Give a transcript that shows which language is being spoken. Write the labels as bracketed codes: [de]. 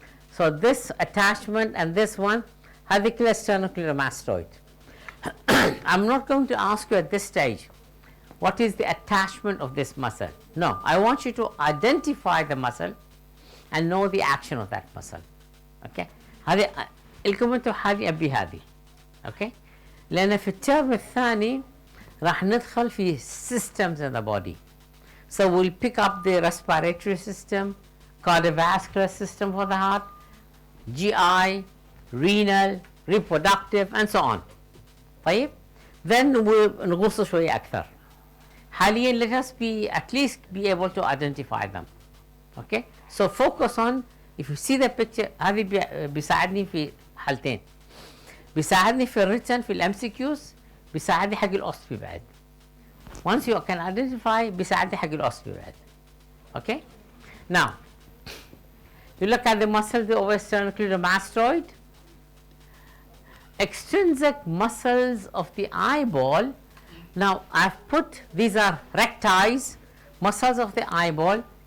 [en] So this attachment and this one, [ar] هذه كلها [en] sternocleidomastoid. I'm not going to ask you at this stage what is the attachment of this muscle. No, I want you to identify the muscle and know the action of that muscle. [ar] Okay. هذه لكم انتم هذه ابي هذه. Okay. لان في الترم الثاني راح ندخل في [en] systems in the body. So we'll pick up the respiratory system, cardiovascular system for the heart, GI, renal, reproductive, and so on. [ar] طيب. [en] Then we'll [ar] نغوص شوية أكثر. [en] حاليا let us be at least be able to identify them. Okay. So focus on, if you see the picture, [ar] هذه بيساعدني في حالتين. بيساعدني في الريتن في الام سي كيوز، بيساعدني حق الاوستبي بعد. [en] Once you can identify [ar] بيساعدني حق الاوستبي بعد. [en] Okay. Now you look at the muscle, the sternocleidomastoid. Extrinsic muscles of the eyeball. Now I've put, these are recti, muscles of the eyeball.